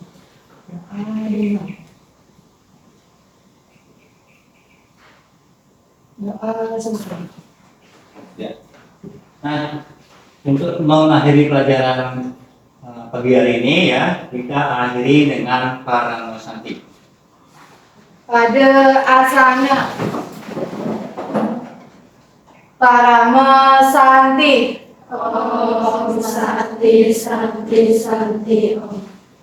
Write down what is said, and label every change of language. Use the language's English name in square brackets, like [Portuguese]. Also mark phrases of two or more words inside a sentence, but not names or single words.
[Indonesian] Doa dulu. Doa sebentar. Ya. Nah, untuk mengakhiri pelajaran pagi hari ini ya, kita akhiri dengan Paramosanti. Pada asana Paramosanti. [Sanskrit] Om Santi Santi Santi Om.